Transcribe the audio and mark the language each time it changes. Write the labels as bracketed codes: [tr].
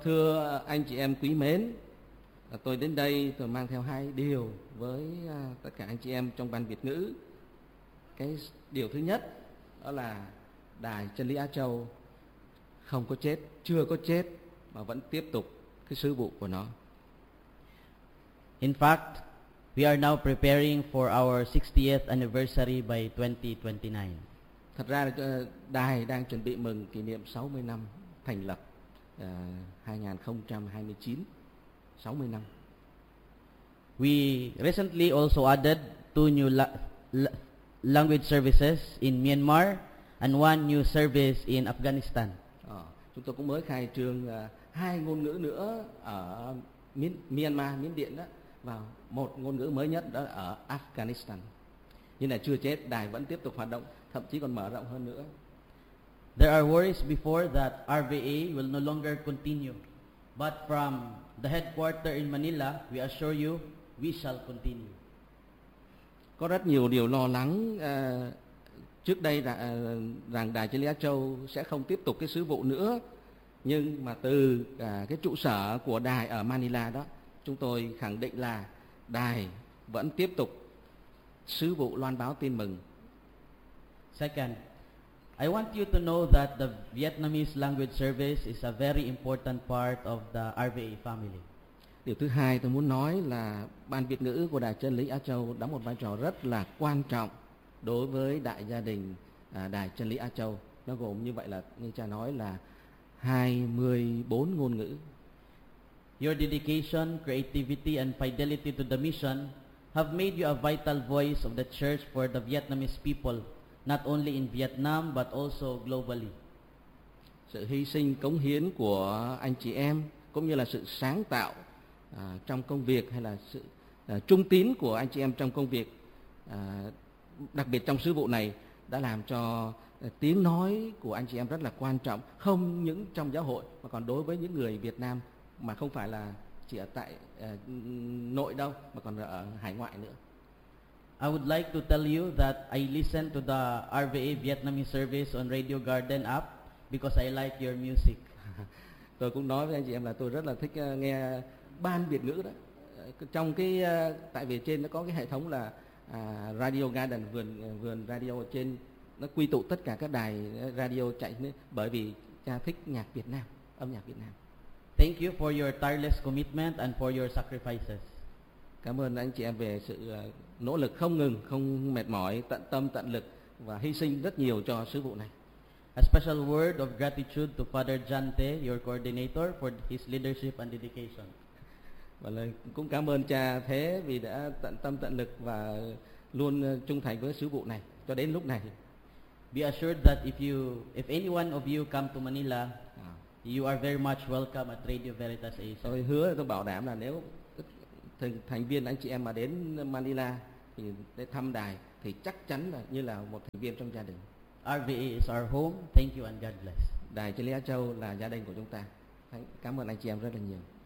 [vi] Thưa anh chị em quý mến, tôi đến đây tôi mang theo hai điều với tất cả anh chị em trong Ban Việt ngữ. Cái điều thứ nhất đó là Đài Chân Lý Á Châu không có chết, chưa có chết mà vẫn tiếp tục cái sứ vụ của nó. [en] In fact, we are now preparing for our 60th anniversary by 2029. [vi] Thật ra là đài đang chuẩn bị mừng kỷ niệm 60 năm thành lập 2029, 60 năm. [en] We recently also added two new language services in Myanmar and one new service in Afghanistan. [vi] Chúng tôi cũng mới khai trương hai ngôn ngữ nữa ở Myanmar, Miến Điện đó, và một ngôn ngữ mới nhất đó ở Afghanistan. Nhưng là chưa chết, đài vẫn tiếp tục hoạt động, thậm chí còn mở rộng hơn nữa. [en] There are worries before that RVA will no longer continue. But from the headquarter in Manila, we assure you, we shall continue. [vi] Có rất nhiều điều lo lắng trước đây rằng Đài Chân Lý Á Châu sẽ không tiếp tục cái sứ vụ nữa. Nhưng mà từ cái trụ sở của đài ở Manila đó, chúng tôi khẳng định là đài vẫn tiếp tục sứ vụ loan báo tin mừng. [en] Second, I want you to know that the Vietnamese Language Service is a very important part of the RVA family. [vi] Điều thứ hai tôi muốn nói là Ban Việt ngữ của Đài Chân Lý Á Châu đóng một vai trò rất là quan trọng đối với đại gia đình Đài Chân Lý Á Châu. Nó gồm như vậy là, như cha nói là 24 ngôn ngữ. [en] Your dedication, creativity and fidelity to the mission have made you a vital voice of the church for the Vietnamese people, not only in Vietnam but also globally. [vi] Sự hy sinh cống hiến của anh chị em cũng như là sự sáng tạo trong công việc, hay là sự trung tín của anh chị em trong công việc, đặc biệt trong sứ vụ này, đã làm cho tiếng nói của anh chị em rất là quan trọng, không những trong giáo hội mà còn đối với những người Việt Nam, mà không phải là chỉ ở tại nội đâu mà còn ở hải ngoại nữa. [en] I would like to tell you that I listen to the RVA Vietnamese service on Radio Garden app because I like your music. [vi] Tôi cũng nói với anh chị em là tôi rất là thích nghe Ban Việt ngữ đó, trong cái tại vì trên nó có cái hệ thống là Radio Garden, vườn radio ở trên, nó quy tụ tất cả các đài radio chạy bởi vì cha thích nhạc Việt Nam, âm nhạc Việt Nam. [en] Thank you for your tireless commitment and for your sacrifices. [vi] Cảm ơn anh chị em về sự nỗ lực không ngừng, không mệt mỏi, tận tâm tận lực và hy sinh rất nhiều cho sứ vụ này. [en] A special word of gratitude to Father Jante, your coordinator, for his leadership and dedication. [vi] Và lời cũng cảm ơn cha Thế vì đã tận tâm tận lực và luôn trung thành với sứ vụ này cho đến lúc này. [en] Be assured that if anyone of you come to Manila, You are very much welcome at Radio Veritas Asia. [vi] Tôi hứa, tôi bảo đảm là nếu thành viên anh chị em mà đến Manila để thăm đài thì chắc chắn là như là một thành viên trong gia đình. [en] RVE is our home. Thank you and God bless. [vi] Đài Chile Á Châu là gia đình của chúng ta. Cảm ơn anh chị em rất là nhiều.